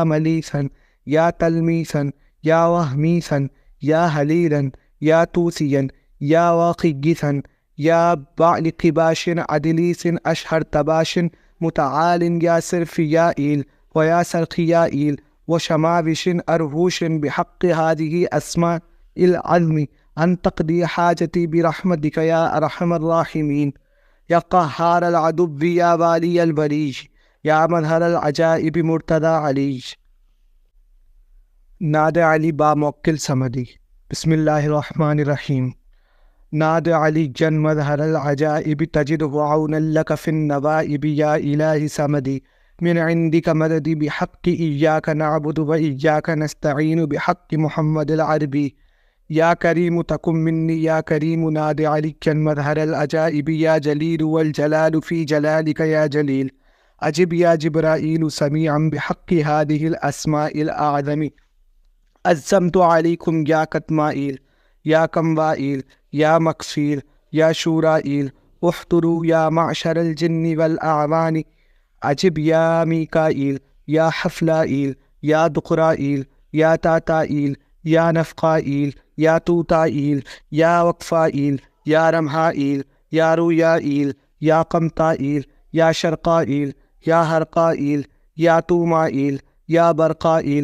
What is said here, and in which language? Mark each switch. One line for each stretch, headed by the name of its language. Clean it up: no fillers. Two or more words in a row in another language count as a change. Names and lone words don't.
Arabic: ملیسا یا تلمیسا یا وہمیسا یا حلیلا یا توسیا یا واقیسا یا بعلق باش عدلیس اشہر تباش متعال یا صرفیائیل و یا سرخیائیل و شماوش ارہوش بحق هذه اسماء العظم ان تقضی حاجتی برحمتک یا ارحم الراحمین. یا قہار العدو یا والی البریج یا مظہر العجائب مرتضی علی. ناد علی باموکل سمدی. بسم اللہ الرحمن الرحیم. ناد علی جن مظہر العجائب تجدہ عونا لک فی النوائب یا الہ سمدی. من عندک مددی بحق ایاک نعبد و ایاک نستعین بحق محمد العربی. یا کریم تکن منی یا کریم ناد علی جن مظہر العجائب یا جلیل والجلال فی جلالک یا جلیل. اجب یا جبرائیل سمیعا بحق هذه الاسماء الاعظم. عزمت علیکم یا کتمائیل یا کموائیل یا مکفیل یا شورائیل احضروا یا معشر الجن والاعوان. عجب یا میکائیل یا حفلائیل یا دقرائیل یا تاتائیل یا نفقائیل یا توتائیل یا وقفائیل یا رمحائیل یا رویائیل یا قمطائیل یا شرقائیل یا حرقائیل یا تومائیل یا برقائیل.